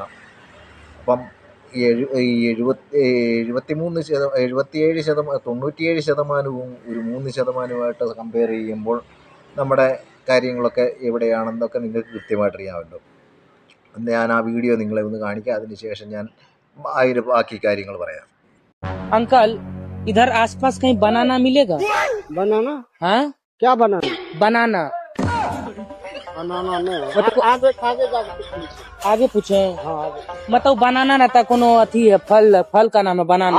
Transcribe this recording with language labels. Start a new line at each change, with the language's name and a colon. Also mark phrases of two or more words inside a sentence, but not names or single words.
Malayalam: അപ്പം 97%, ഒരു 3%മായിട്ട് കമ്പയർ ചെയ്യുമ്പോൾ നമ്മുടെ കാര്യങ്ങളൊക്കെ എവിടെയാണെന്നൊക്കെ നിങ്ങൾക്ക് കൃത്യമായിട്ട് അറിയാമല്ലോ. ഞാൻ ആ വീഡിയോ നിങ്ങളെ ഒന്ന് കാണിക്കാം. അതിനുശേഷം ഞാൻ അതിന് ബാക്കി കാര്യങ്ങൾ പറയാം.
Hindi: अंकल इधर आसपास कहीं बनाना मिलेगा? बनाना? हाँ, क्या बनाना? बनाना बनाना नहीं मतलब आगे जाके पूछिए। आगे पूछे। हाँ आगे मतलब बनाना रहता कोनो अथी है, फल का नाम है बनाना।